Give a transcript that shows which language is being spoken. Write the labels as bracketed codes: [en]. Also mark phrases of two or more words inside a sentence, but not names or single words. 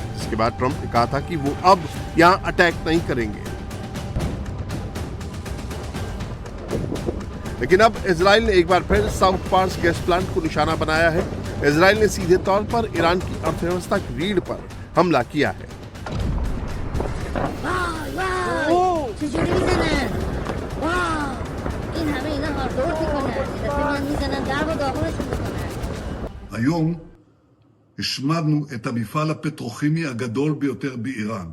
[hi] इसके बाद ट्रंप ने कहा था कि वो अब यहां अटैक नहीं करेंगे। लेकिन अब इजराइल ने एक बार फिर साउथ पार्स [en] gas plant [hi] को निशाना बनाया है। इजराइल ने सीधे तौर पर ईरान की अर्थव्यवस्था की रीढ़ पर हमला किया है। [he] היום השמדנו את המפעל הפטרוכימי הגדול ביותר באיראן.